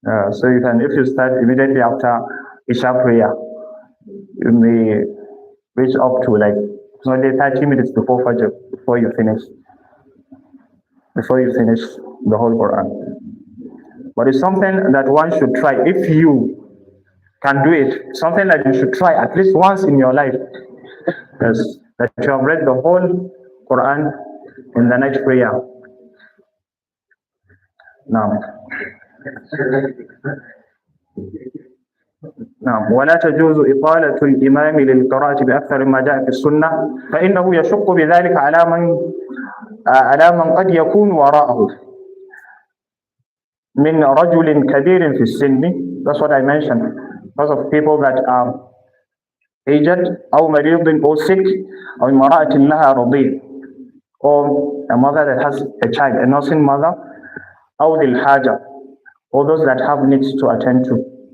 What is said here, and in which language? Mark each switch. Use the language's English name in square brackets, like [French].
[English] So you can, if you start immediately after Isha prayer, you may reach up to like only 30 minutes before Fajr, before you finish the whole Quran. But it's something that one should try. If you can do it, something that you should try at least once in your life. Yes, that you have read the whole Quran in the night prayer. [Arabic] Now, ولا تجوز إطالة الإمام للقراءة بأكثر ما جاء في السنة فإنه يشق بذلك على من قد يكون وراءه من رجل كبير في السن. [English] That's what I mentioned. Because of people that are aged [Arabic] أو مريض [English] or sick [Arabic] أو امرأة لها رضيع, [English] or a mother that has a child, a nursing mother, [Arabic] أو ذي الحاجة, [English] or those that have needs to attend to.